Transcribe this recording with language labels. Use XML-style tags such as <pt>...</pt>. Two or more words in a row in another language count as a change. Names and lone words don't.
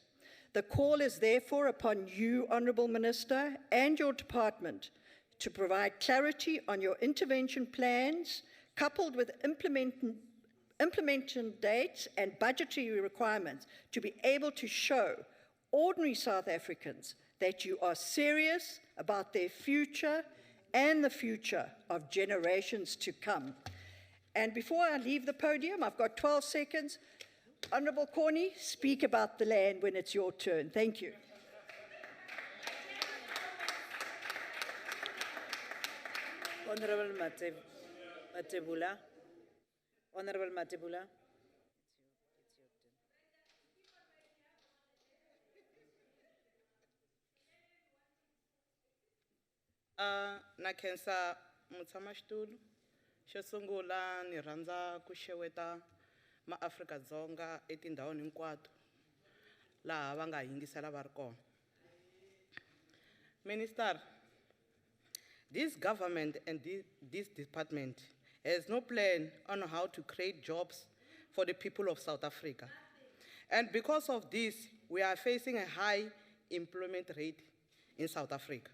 <en>The call is therefore upon you, Honourable Minister, and your department to provide clarity on your intervention plans, coupled with implementation dates and budgetary requirements, to be able to show ordinary South Africans that you are serious about their future and the future of generations to come. And before I leave the podium, I've got 12 seconds. Honourable Corny, speak about the land when it's your turn. Thank you. Honorable Matebula. Honorable Matebula.</en> <ts>Na khensa mutshamaxitulu xo sungula ni rhandza ku xeweta maAfrika-Dzonga etindhawini hinkwato laha va nga yingisela va ri kona.</ts> <en>Minister, this government and this department has no plan on how to create jobs for the people of South Africa. And because of this, we are facing a high employment rate in South Africa.</en>